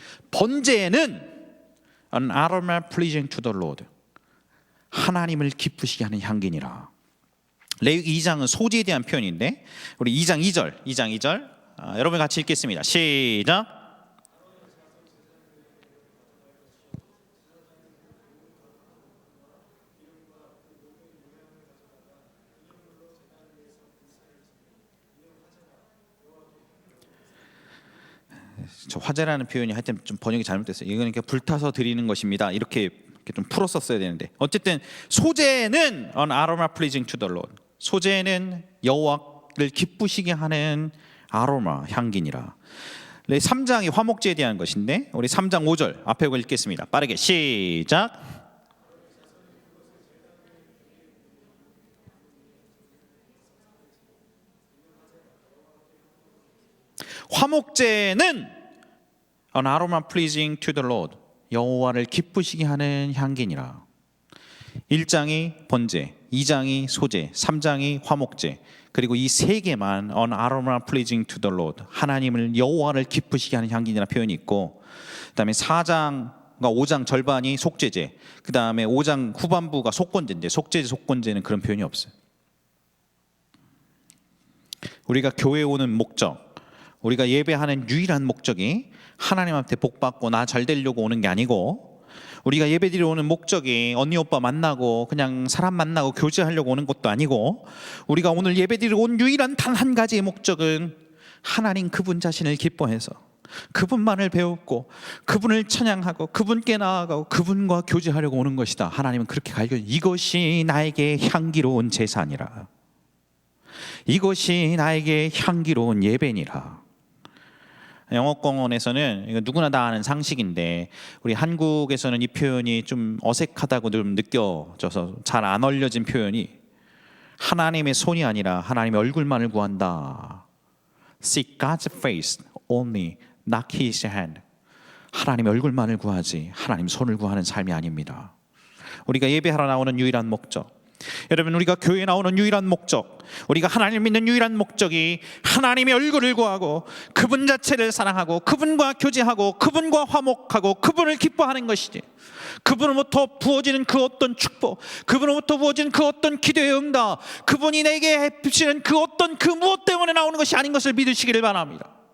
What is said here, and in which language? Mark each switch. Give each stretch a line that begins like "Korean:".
English: 번제는 an aroma pleasing to the Lord,
Korean: 하나님을 기쁘시게 하는 향기니라. 레위기 2장은 소제에 대한 표현인데 우리 2장 2절 여러분 같이 읽겠습니다. 시작. 저 화제라는 표현이 하여튼 좀 번역이 잘못됐어요. 이거는 그냥 불타서 드리는 것입니다. 이렇게 좀 풀었었어야 되는데 어쨌든 소재는
English: an aroma pleasing to the Lord.
Korean: 소재는 여호와를 기쁘시게 하는 아로마 향기니라. 3장이 화목제에 대한 것인데 우리 3장 5절 앞에 읽겠습니다. 빠르게 시작. 화목제는
English: an aroma pleasing to the Lord.
Korean: 여호와를 기쁘시게 하는 향기니라. 1장이 번제, 2장이 소제, 3장이 화목제. 그리고 이 세 개만
English: an aroma pleasing to the Lord.
Korean: 하나님을 여호와를 기쁘시게 하는 향기니라 표현이 있고, 그다음에 4장과 5장 절반이 속죄제. 그다음에 5장 후반부가 속건제인데 속죄제, 속건제는 그런 표현이 없어요. 우리가 교회에 오는 목적, 우리가 예배하는 유일한 목적이 하나님한테 복받고 나 잘 되려고 오는 게 아니고, 우리가 예배드리러 오는 목적이 언니 오빠 만나고 그냥 사람 만나고 교제하려고 오는 것도 아니고, 우리가 오늘 예배드리러 온 유일한 단 한 가지의 목적은 하나님 그분 자신을 기뻐해서 그분만을 배우고 그분을 찬양하고 그분께 나아가고 그분과 교제하려고 오는 것이다. 하나님은 그렇게 가르쳐요. 이것이 나에게 향기로운 제사니라. 이것이 나에게 향기로운 예배니라. 영어권에서는 이거 누구나 다 아는 상식인데 우리 한국에서는 이 표현이 좀 어색하다고 좀 느껴져서 잘 안 알려진 표현이 하나님의 손이 아니라 하나님의 얼굴만을 구한다.
English: Seek God's face only, not His hand.
Korean: 하나님의 얼굴만을 구하지 하나님 손을 구하는 삶이 아닙니다. 우리가 예배하러 나오는 유일한 목적, 여러분 우리가 교회에 나오는 유일한 목적, 우리가 하나님을 믿는 유일한 목적이 하나님의 얼굴을 구하고 그분 자체를 사랑하고 그분과 교제하고 그분과 화목하고 그분을 기뻐하는 것이지, 그분으로부터 부어지는 그 어떤 축복, 그분으로부터 부어지는 그 어떤 기도의 응답, 그분이 내게 해주시는 그 어떤 그 무엇 때문에 나오는 것이 아닌 것을 믿으시기를 바랍니다.